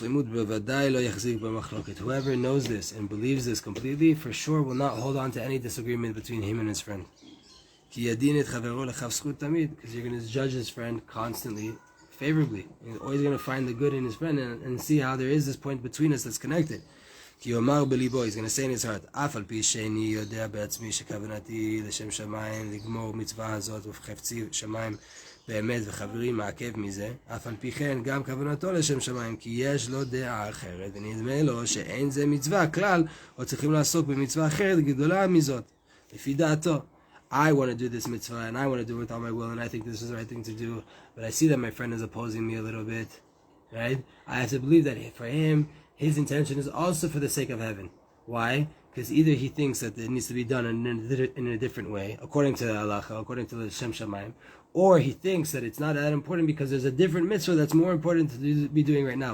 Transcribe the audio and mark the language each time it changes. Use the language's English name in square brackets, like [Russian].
[English] Whoever knows this and believes this completely, for sure will not hold on to any disagreement between him and his friend. Because you're going to judge his friend constantly, favorably. You're always going to find the good in his friend and see how there is this point between us that's connected. [Hebrew] He's going to say in his heart, באמת וחברים מעכב מזה, אף על פי כן גם כוונתו לשם שמיים, כי יש לו דעה אחרת, ונדמה לו שאין זה מצווה כלל, או צריכים לעסוק במצווה אחרת גדולה מזאת, לפי דעתו. [English] I want to do this mitzvah, and I want to do it with all my will, and I think this is the right thing to do, but I see that my friend is opposing me a little bit, right? I have to believe that for him, his intention is also for the sake of heaven. Why? Because either he thinks that it needs to be done in a different way, according to the halacha, according to the Shem Shamayim, or he thinks that it's not that important because there's a different mitzvah that's more important to be doing right now.